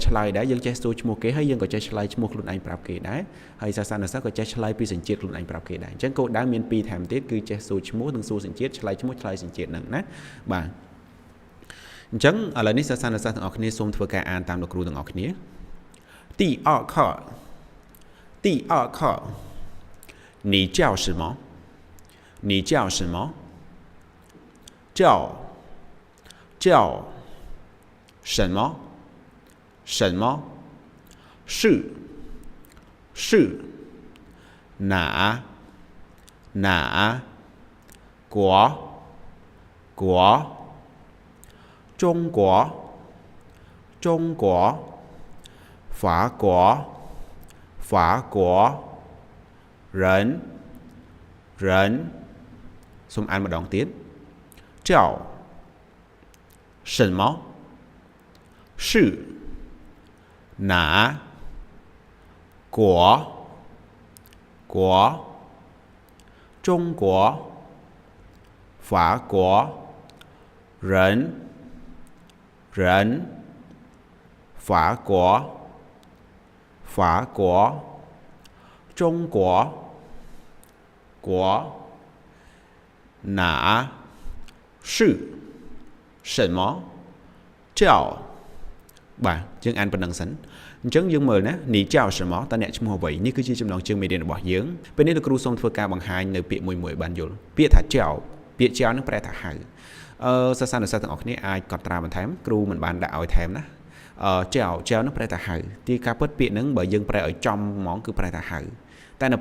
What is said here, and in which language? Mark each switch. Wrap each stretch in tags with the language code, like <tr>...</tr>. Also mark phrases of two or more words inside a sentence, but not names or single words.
<km>ឆ្លើយដែរយើងចេះសួរឈ្មោះគេហើយយើងក៏ចេះឆ្លើយឈ្មោះខ្លួនឯងប្រាប់គេដែរហើយសិស្សានុសិស្សក៏ចេះ ឆ្លើយពីសញ្ជាតិខ្លួនឯងប្រាប់គេដែរអញ្ចឹងគោលដៅមាន2ថែមទៀតគឺចេះសួរឈ្មោះនិងសួរសញ្ជាតិឆ្លើយឈ្មោះឆ្លើយសញ្ជាតិហ្នឹងណាបាទអញ្ចឹងឥឡូវនេះសិស្សានុសិស្សទាំងអស់គ្នាសូមធ្វើការអានតាមលោកគ្រូទាំងអស់គ្នា</km> <zh>第二课你叫什么你叫什么叫什么是哪国中国法国人</zh> <km>សូមអានម្ដងទៀត</km> <zh>叫什么是哪国中国法国人法国中国哪是什么叫</zh> <km>បាទយើងអានប៉ុណ្ណឹងសិនអញ្ចឹងយើងមើលណា</km> <zh>你叫什么</zh> <km>តើអ្នកឈ្មោះអ្វីនេះគឺជាចំណងជើងមេរៀនរបស់យើងពេលនេះលោកគ្រូសូមធ្វើការបង្ហាញនៅពាក្យ មួយឲ្យបានយល់ពាក្យថាចៅពាក្យចៅនឹងប្រែថាហៅសិស្សានុសិស្សទាំងអស់គ្នាអាចកត់ត្រាបន្ថែមគ្រូមិនបានដាក់ឲ្យថែមណាចៅនឹងប្រែថាហៅទីការពិតពាក្យហ្នឹងបើយើងប្រែឲ្យចំហ្មងគឺប្រែថាហៅតែនៅ</km>